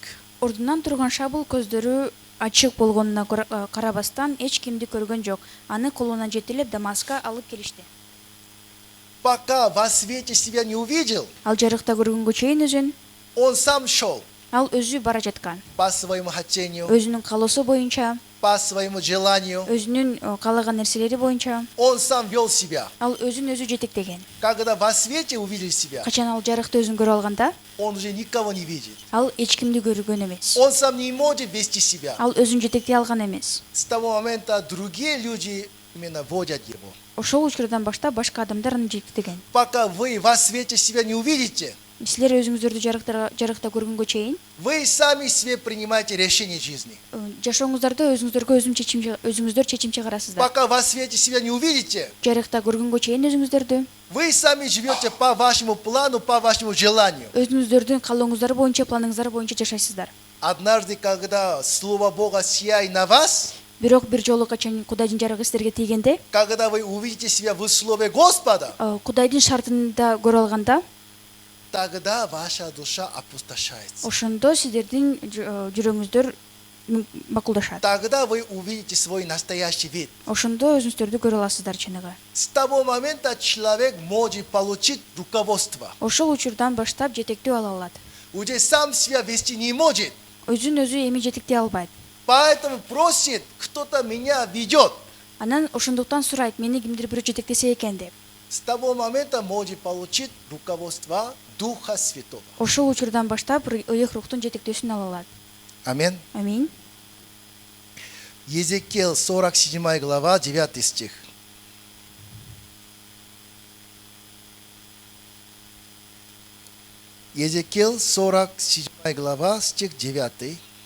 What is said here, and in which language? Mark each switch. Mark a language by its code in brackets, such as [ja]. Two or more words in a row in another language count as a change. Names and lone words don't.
[ky] Ордунан турган Шабыл көздөрү ачык болгонуна карабастан эч кимди көргөн жок. Аны колуна жетелеп Дамаска алып келишти. [ru] Пока во свете себя не увидел, [ky] Ал жарыкта көргөнгө чейин өзүн, [ru] он сам шел [ky] ал өзү бара жаткан. [ru] по своему хотению, [ky] Өзүнүн каалоосу боюнча, [ru] по своему желанию. [ky] өзүнүн каалаган нерселери боюнча, [ru] Он сам вел себя. [ky] ал өзүн өзү жетектеген. [ru] Когда во свете увидел себя, [ky] Качан ал жарыкта өзүн көрүп алганда, [ru] он уже никого не видит. [ky] ал эч кимди көргөн эмес. [ru] Он сам не может вести себя. [ky] Ал өзүн жетектей алган эмес. [ru] С того момента другие люди именно водят его. [ky] Ошол учурдан баштап башка адамдар аны жетектеген. [ru] Пока вы во свете себя не увидите, [ky] Силер өзүңүздөрдү жарыкта көргөнгө чейин [ru] вы сами себе принимаете решение жизни. [ky] жашооңуздарда өзүңүздөр чечим чыгарасыздар. [ru] Пока во свете себя не увидите, [ky] Жарыкта көргөнгө чейин өзүңүздөрдү [ru] вы сами живете по вашему плану, по вашему желанию. [ky] өзүңүздөрдүн каалооңуздар боюнча, планыңыздар боюнча жашайсыздар. [ru] Однажды, когда Слово Бога сияет на вас, [ky] Бирок бир жолу качан Кудайдын жарыгы силерге тийгенде, [ru] когда вы увидите себя в Слове Господа, [ky] Кудайдын шартында көрө алганда, [ru] тогда ваша душа опустошается. [ky] ошондо силердин жүрөгүңүздөр макулдашат. [ru] Тогда вы увидите свой настоящий вид. [ky] Ошондо өзүңүздөрдү көрө аласыздар чыныгы. [ru] С того момента человек может получить руководство. [ky] Ошол учурдан баштап жетектөө ала алат. [ru] Уже сам себя вести не может. [ky] Өзүн өзү эми жетектей албайт. [ru] Поэтому просит, кто-то меня ведет. [ky] Анан ошондуктан сурайт, мени кимдир бирөө жетектесе экен деп. [ru] С того момента может получить руководство Духа Святого. [ky] Ошол учурдан баштап ыйык рухтун жетектөөсүн ала алат. [ru] Аминь. Аминь. Езекииль 47 глава, 9 стих. Езекииль 47 глава, стих 9.